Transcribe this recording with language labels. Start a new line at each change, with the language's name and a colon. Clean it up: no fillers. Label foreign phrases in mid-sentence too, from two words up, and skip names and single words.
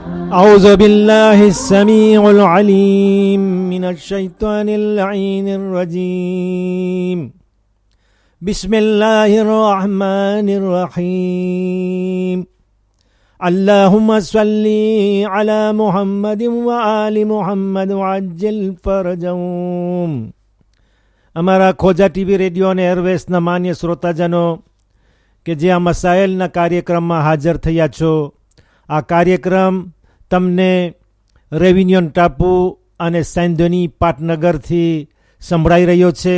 Arabic: أعوذ بالله السميع العليم من الشيطان اللعين الرجيم بسم الله الرحمن الرحيم اللهم صل على محمد وآل محمد وعجل فرجهم.
Gujarati: અમારા ખોજા ટીવી રેડિયો અને એરવેસના માન્ય શ્રોતાજનો કે જે આ મસાઇલના કાર્યક્રમમાં હાજર થયા છો, આ કાર્યક્રમ તમને રેવિન્યુન ટાપુ અને સૈંધની પાટનગરથી સંભળાઈ રહ્યો છે.